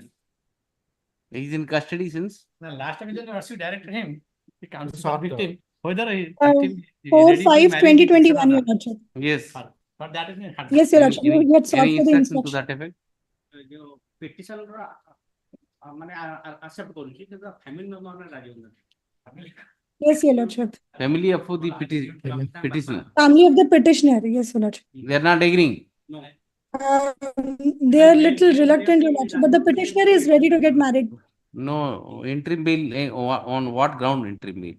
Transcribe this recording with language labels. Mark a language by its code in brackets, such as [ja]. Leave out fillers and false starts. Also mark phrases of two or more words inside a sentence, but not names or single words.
[en] He is in custody since. The last time you directed him, the counsel sought him whether he 4/5/2021, Your Lordship. Yes. But that is Yes, Your Lordship. You had sought Any for the instruction to that effect? Petition accept [or] କରୁଛି କିନ୍ତୁ [en] family member [or] ମାନେ ରାଜି ହଉନାହାନ୍ତି. [en] Yes, Your Lordship. Family of the petitioner. Family of the petitioner. Yes, Your Lordship. They are not agreeing. No. They are little reluctant, Your Lordship, but the petitioner is ready to get married. No, interim bail, on what ground interim bail?